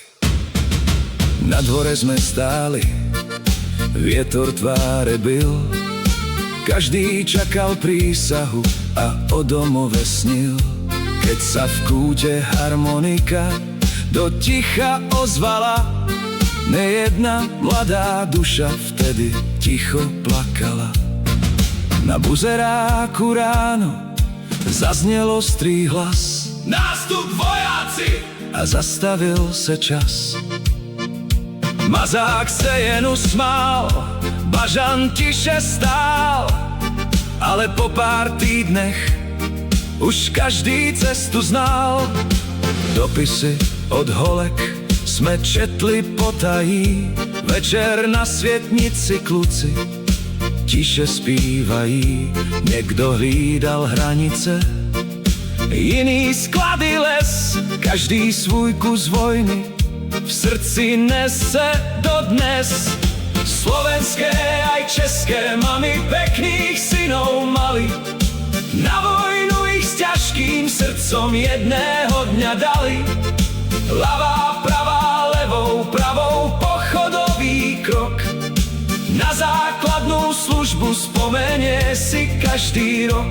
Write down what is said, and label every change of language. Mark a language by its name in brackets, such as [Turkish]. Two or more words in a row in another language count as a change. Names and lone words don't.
[Slovak] Na dvore sme stáli, vietor tváre bil, každý čakal prísahu a o domove snil. Keď sa v kúte harmonika do ticha ozvala, nejedna mladá duša vtedy ticho plakala. Na buzeráku ráno zaznel ostrý hlas, nástup vojáci! [Czech] A zastavil se čas. Mazák se jen usmál, bažant tiše stál, ale po pár týdnech už každý cestu znal. Dopisy od holek sme četli potají, večer na svietnici kluci tiše zpívají. Niekto hlídal hranice, iný sklady les, každý svůj kus vojny v srdci nese dodnes. [Slovak] Slovenské aj české mamy pekných synov mali, na vojnu ich s ťažkým srdcom jedného dňa dali. Ľavá, pravá, [Czech] levou, pravou, [Slovak] pochodový krok, na základnú službu spomenie si každý rok.